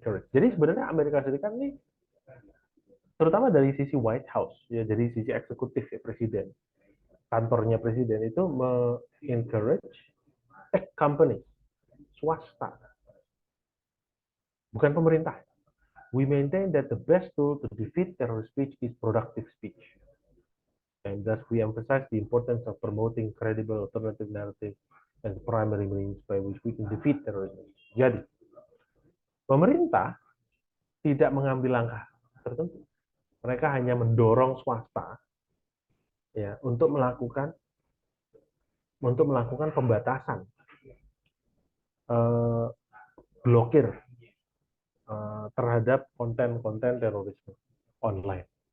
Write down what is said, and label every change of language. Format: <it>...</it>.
<id>Jadi sebenarnya Amerika Serikat ini terutama dari sisi White House ya, dari sisi eksekutif ya, presiden, kantornya presiden itu</id> <en>encourage tech company,</en> <id>swasta, bukan pemerintah.</id> <en>We maintain that the best tool to defeat terrorist speech is productive speech. And thus we emphasize the importance of promoting credible alternative narrative as the primary means by which we can defeat terrorism.</en> <id>Jadi, pemerintah tidak mengambil langkah tertentu. Mereka hanya mendorong swasta ya untuk melakukan pembatasan, blokir terhadap konten-konten terorisme online.</id>